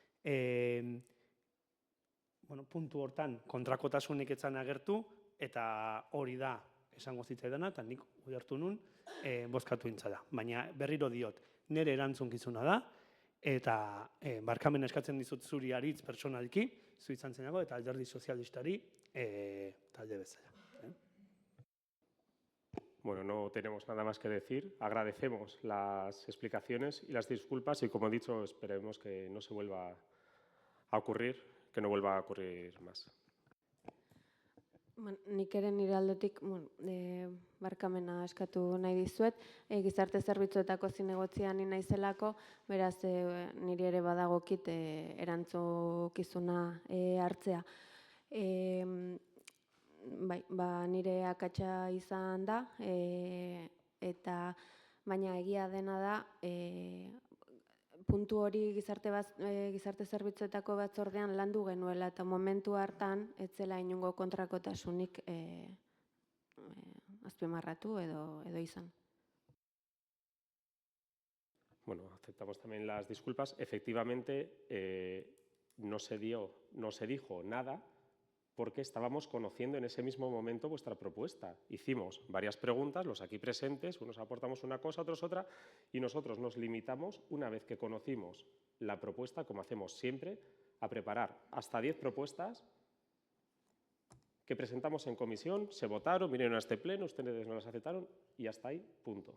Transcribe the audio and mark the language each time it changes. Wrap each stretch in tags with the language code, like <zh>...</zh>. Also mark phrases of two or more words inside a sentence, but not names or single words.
<eu>Puntu hortan kontrakotasunik etzan agertu, eta hori da esango zitzaidana, eta nik ulertu nun bozkatu intzala. Baina berriro diot, nire erantzunkizuna da, eta barkamena eskatzen dizut zuri aritz pertsonalki, zu izan zenago, eta alderdi sozialistari talde bezala.</eu> <es>Bueno, no tenemos nada más que decir. Agradecemos las explicaciones y las disculpas y, como he dicho, esperemos que no se vuelva a ocurrir, que no vuelva a ocurrir más.</es> <eu>Nik ere nire aldetik barkamena eskatu nahi dizuet. Gizarte zerbitzuetako zinegotzian ni naizelako, beraz niri ere badagokit erantzukizuna hartzea. Nire akatsa izan da, eta baina egia dena da, puntu hori gizarte zerbitzuetako batzordean landu genuela, eta momentu hartan ez zela inongo kontrakotasunik azpimarratu edo izan.</eu> <es>Bueno, aceptamos también las disculpas. Efectivamente, no se dijo nada porque estábamos conociendo en ese mismo momento vuestra propuesta. Hicimos varias preguntas, los aquí presentes, unos aportamos una cosa, otros otra, y nosotros nos limitamos, una vez que conocimos la propuesta, como hacemos siempre, a preparar hasta 10 propuestas que presentamos en comisión, se votaron, vinieron a este pleno, ustedes no las aceptaron y hasta ahí, punto.</es>